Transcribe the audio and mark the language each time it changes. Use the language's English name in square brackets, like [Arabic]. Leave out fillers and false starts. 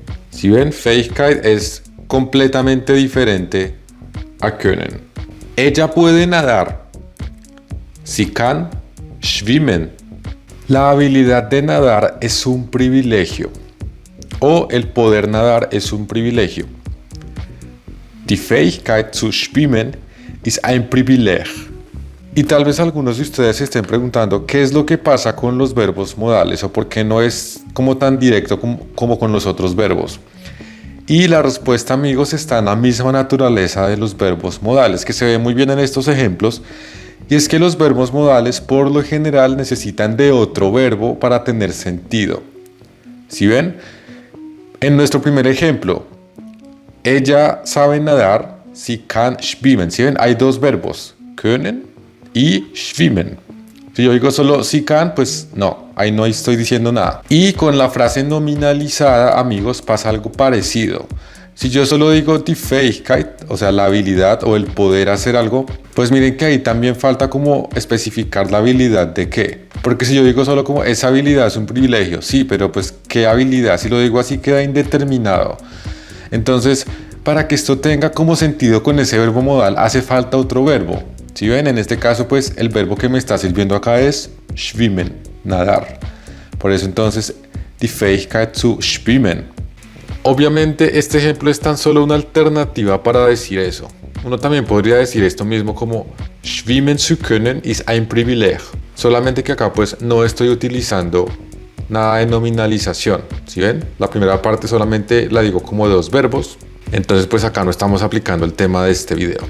[Spanish] Si ven, Fähigkeit es completamente diferente a können. Ella puede nadar. [German] Sie kann schwimmen. [Spanish] La habilidad de nadar es un privilegio. O el poder nadar es un privilegio. [German] Die Fähigkeit zu schwimmen ist ein Privileg. [Spanish] Y tal vez algunos de ustedes se estén preguntando qué es lo que pasa con los verbos modales o por qué no es como tan directo como con los otros verbos. Y la respuesta, amigos, está en la misma naturaleza de los verbos modales, que se ve muy bien en estos ejemplos, y es que los verbos modales por lo general necesitan de otro verbo para tener sentido. ¿Sí ven? En nuestro primer ejemplo, ella sabe nadar, [German] sie kann schwimmen. [Spanish] ¿Sí ven? Hay dos verbos, können y schwimmen. Si yo digo solo [German] sie kann, [Spanish] pues no, ahí no estoy diciendo nada. Y con la frase nominalizada, amigos, pasa algo parecido. Si yo solo digo [German] die Fähigkeit, [Spanish] o sea, la habilidad o el poder hacer algo, pues miren que ahí también falta como especificar la habilidad de qué. Porque si yo digo solo como esa habilidad es un privilegio, sí, pero pues ¿qué habilidad? Si lo digo así queda indeterminado. Entonces, para que esto tenga como sentido con ese verbo modal, hace falta otro verbo. Si ven, en este caso, pues el verbo que me está sirviendo acá es schwimmen, nadar. Por eso entonces, [German] die Fähigkeit zu schwimmen. [Spanish] Obviamente este ejemplo es tan solo una alternativa para decir eso. Uno también podría decir esto mismo como [German] schwimmen zu können ist ein Privileg. [Spanish] Solamente que acá pues no estoy utilizando nada de nominalización. ¿Sí ven? La primera parte solamente la digo como dos verbos. Entonces pues acá no estamos aplicando el tema de este video.